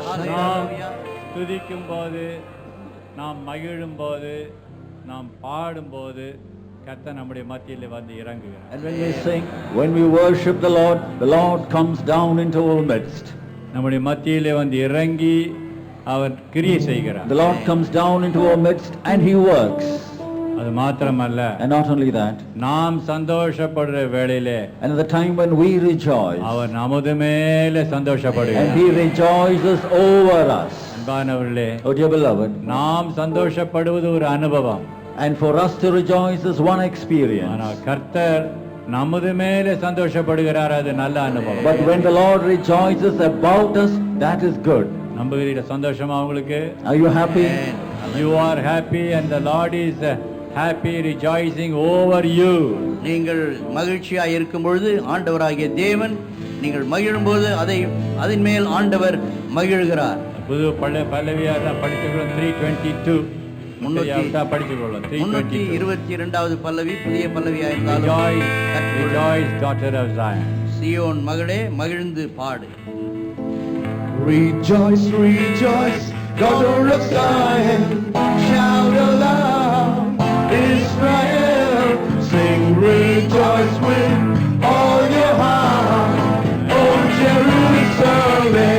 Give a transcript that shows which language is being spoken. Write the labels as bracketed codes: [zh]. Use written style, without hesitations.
[ta] நாம் துதிக்கும் போது, நாம் மகிழும் போது, நாம் பாடும் போது கர்த்தர் நம்முடைய மத்தியிலே வந்து இறங்குகிறார். [en] And when we sing, when we worship the Lord comes down into our midst. [ta] நம்முடைய மத்தியிலே வந்து இறங்கி அவர் கிரியை செய்கிறார். [en] The Lord comes down into our midst and he works. [ta] அது மாத்திரமல்ல, [en] And not only that, [ta] நாம் சந்தோஷப்படுற வேளையிலே [en] and at the time when we rejoice, [ta] அவர் நமது மேலே [en] and [ta] சந்தோஷப்படுகிறார். [en] he rejoices over us. [ta] அன்பானவர்களே, [en] Oh dear beloved, [ta] நாம் சந்தோஷப்படுவது ஒரு அனுபவம். [en] and for us to rejoice is one experience. [ta] ஆனால் கர்த்தர் நமது மேலே சந்தோஷப்படுகிறார், அது நல்ல அனுபவம். [en] But when the Lord rejoices about us, that is good. [ta] நம்புகிறீர சந்தோஷமா உங்களுக்கு? [en] Are you happy? You are happy and the Lord is happy, rejoicing over you. [ta] நீங்கள் மகிழ்ச்சியாய் இருக்கும் பொழுது ஆண்டவராகிய தேவன் நீங்கள் மகிழும்போது அதன் மேல் ஆண்டவர் மகிழ்கிறார். புது பல்லவியாக தான் படிச்சுக்கிறோம். 322 படிச்சுக்கொள்ளும். 322வது பல்லவி புதிய பல்லவியா இருந்தாலும் [en] Rejoice, daughter of Zion. [ta] சீயோன் மகளே மகிழ்ந்து பாடு. [en] Rejoice, rejoice, daughter of Zion, shout aloud, Israel, sing rejoice with all your heart, oh Jerusalem.